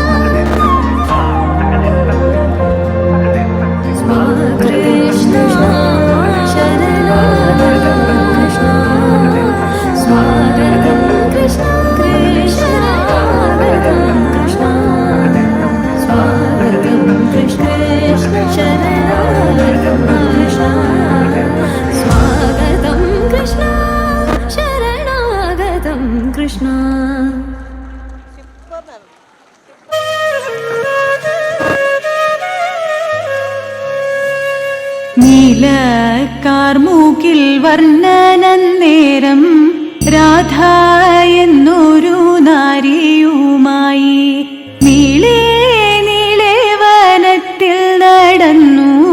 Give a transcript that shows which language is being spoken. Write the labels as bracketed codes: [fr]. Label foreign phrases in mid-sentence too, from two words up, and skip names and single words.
[sa] कृष्णा शरणागतं कृष्णा स्वागतं कृष्णा शरणागतं कृष्णा स्वागतं कृष्ण शरणागतं कृष्णा स्वागतं कृष्णा शरणागतं कृष्णा [ml] നീലക്കാർമൂക്കിൽ വർണ്ണനന്നേരം രാധ എന്നൊരു നാരിയുമായി നീളേ നീളേ വനത്തിൽ നടന്നു